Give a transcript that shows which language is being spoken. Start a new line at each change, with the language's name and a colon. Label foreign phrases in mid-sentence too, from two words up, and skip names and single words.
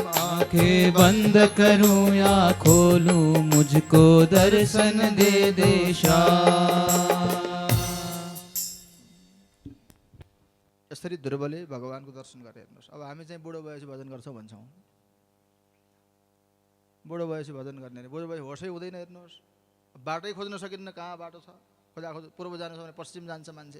Hindi: आंखें बंद करूं या खोलूं मुझको दर्शन दे दे श्याम।
Nepali: यसरी ध्रुवले भगवानको दर्शन गरे। हेर्नुहोस्, अब हामी चाहिँ बुढो भएपछि भजन गर्छौँ भन्छौँ, बुढो भएपछि भजन गर्ने बुढो भएपछि होसै हुँदैन। हेर्नुहोस्, बाटै खोज्न सकिन्न, कहाँ बाटो छ, खोजा खोज पूर्व जानु छ भने पश्चिम जान्छ मान्छे।